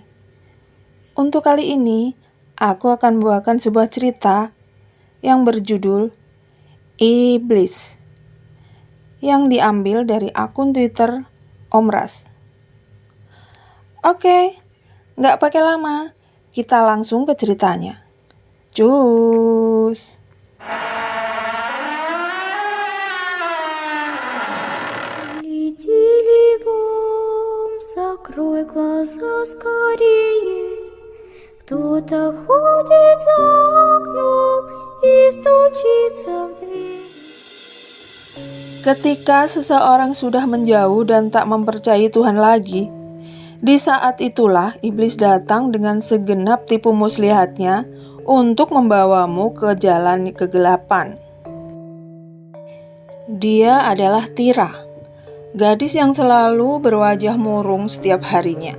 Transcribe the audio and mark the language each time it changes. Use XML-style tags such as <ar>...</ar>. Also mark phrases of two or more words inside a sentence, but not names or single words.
<id>Untuk kali ini, aku akan membawakan sebuah cerita yang berjudul Iblis, yang diambil dari akun Twitter Om Ras. Oke, nggak pakai lama, kita langsung ke ceritanya. Cus.</id> <ru>Закрой глаза скорее. Кто-то ходит за окном и стучится в дверь.</ru> <id>Ketika seseorang sudah menjauh dan tak mempercayai Tuhan lagi, di saat itulah iblis datang dengan segenap tipu muslihatnya untuk membawamu ke jalan kegelapan. Dia adalah Tira, gadis yang selalu berwajah murung setiap harinya.</id>